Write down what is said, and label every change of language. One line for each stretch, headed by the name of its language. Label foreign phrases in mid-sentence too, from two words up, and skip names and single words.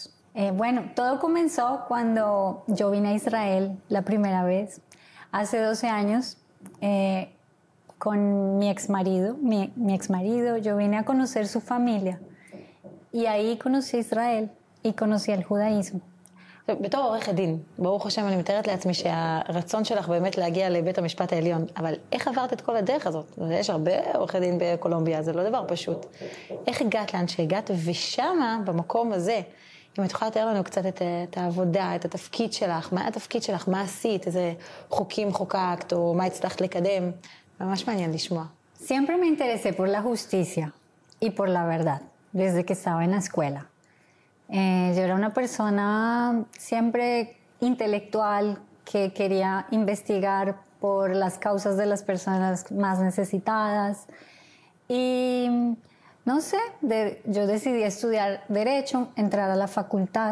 Spanish: Bueno, todo comenzó cuando yo vine a Israel la primera vez, hace 12 años, con mi exmarido. Mi exmarido, yo vine a conocer su familia y ahí conocí a Israel y conocí el judaísmo.
Hebrew: בתור עורכת דין, ברוך השם אני מתארת לעצמי שהרצון שלך באמת להגיע לבית המשפט העליון, אבל איך עברת את כל הדרך הזאת? יש הרבה עורכי דין בקולומביה, זה לא דבר פשוט. איך הגעת לאן שהגעת? ושמה, במקום הזה, אם את יכולה לתאר לנו קצת את העבודה, את התפקיד שלך, מה התפקיד שלך, מה עשית, איזה חוקים חוקקת, או מה הצלחת לקדם, ממש מעניין לשמוע.
Spanish: Siempre me interesé por la justicia y por la verdad, desde que estaba en la escuela. Yo era una persona siempre intelectual que quería investigar por las causas de las personas más necesitadas y no sé, yo decidí estudiar Derecho, entrar a la facultad.